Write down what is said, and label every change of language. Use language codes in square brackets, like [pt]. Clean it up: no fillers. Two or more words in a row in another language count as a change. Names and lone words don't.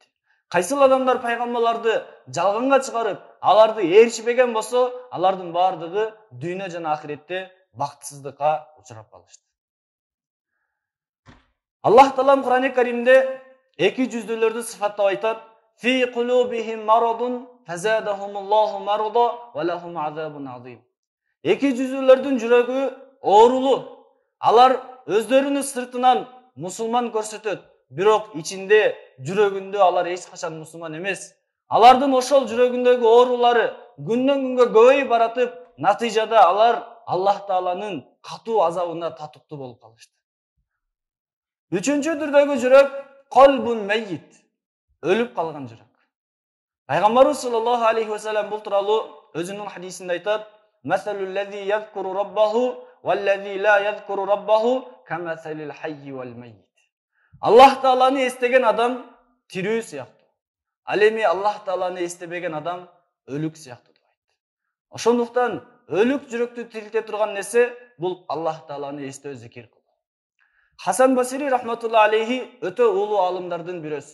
[ky] Кайсыл адамдар пайгамбарларды жалганга чыгарып, аларды ээрчибеген болсо, алардын бардыгы дүйнө жана ахиретте бактысыздыкка учурап калышты. Аллах Таалам Кур'ан-ы Каримде эки жүздүүлөрдү сыфаттап айтат: [ar] "في قلوبهم مرض فزادهم الله مرضا ولهم عذاب عظيم." [ky] Эки жүздүүлөрдүн жүрөгү оорулуу. Алар өздөрүнүн сыртынан мусулман көрсөтөт, бирок ичинде, жүрөгүндө алар эч качан мусулман эмес. Алардын ошол жүрөгүндөгү оорулары күндөн күнгө көбөйүп баратып, натыйжада алар Аллах Тааланын катуу азабына татыктуу болуп калышты. Үчүнчү түрдөгү жүрөк [ar] قلب ميت, [ky] өлүп калган жүрөк. [ar] Пайгамбарыбыз صلى الله عليه وسلم [ky] бул тууралуу өзүнүн хадисинде айтат: [ar] "مثل الذي يذكر ربه والذي لا يذكر ربه كمثل الحي والميت." [ky] Аллах Тааланы эстеген адам тирүү сыяктуу. Ал эми Аллах Тааланы эстебеген адам өлүк сыяктуу деп айтты. Ошондуктан өлүк жүрөктү тирилте турган нерсе бул Аллах Тааланы эстөө, зикир кылуу. Хасан Басири [ar] رحمة الله عليه [ky] өтө улуу алымдардын бирөөсү.